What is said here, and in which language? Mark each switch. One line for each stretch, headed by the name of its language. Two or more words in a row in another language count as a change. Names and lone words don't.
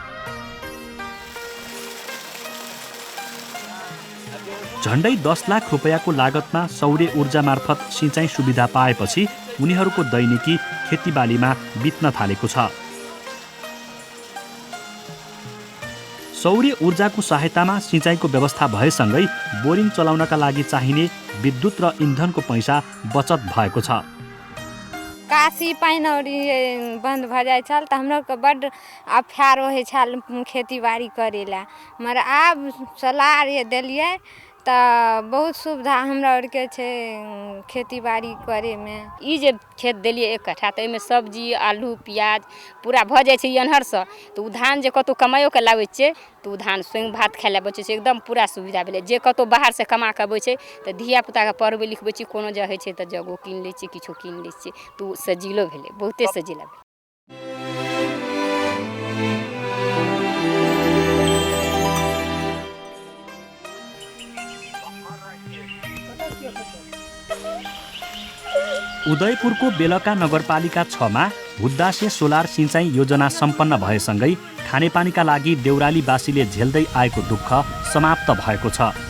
Nepali: झण्डै 10 लाख रुपैयाँको लागतमा सौर्य ऊर्जा मार्फत सिँचाइ सुविधा पाएपछि उनीहरूको दैनिकी खेतीबालीमा बित्न थालेको छ। सौर्य ऊर्जाको सहायतामा सिँचाइको व्यवस्था भएसँगै बोरिङ चलाउनका लागि चाहिने विद्युत र इन्धनको पैसा बचत भएको छ।
Maithili: काशी पानी बंद भ जाए छल तऽ हमरा के बड अफार होय छल खेती बाड़ी करेला, मगर आब सोलार ये देलिए तऽ बहुत सुविधा हमरा आरके छै खेती बाड़ी करे में। ई जे खेत देलिए 1 कट्ठा तऽ एहिमे सब्जी आलू प्याज पूरा भऽ जाइ छै एनहरसँ, तऽ उ धान जे कतौ कमाइयो के लाबै छै तऽ उ धान स्वयं भात खाय लए बचै छै, एकदम पूरा सुविधा भेलै। जे कतौ बाहर से कमा के अबै छै तऽ धिया पुता के पढ़बै लिखबै छी, कोनो जे होइ छै तऽ जगो कीन लै छी, किछो कीन लै छी, तऽ उ सजिलो भेलै, बहुते सजिला भेलै।
Nepali: उदयपुरको बेलका नगरपालिका 6 मा हुद्दासे सोलर सिँचाइ योजना सम्पन्न भएसँगै खानेपानीका लागि देउरालीवासीले झेल्दै आएको दुःख समाप्त भएको छ।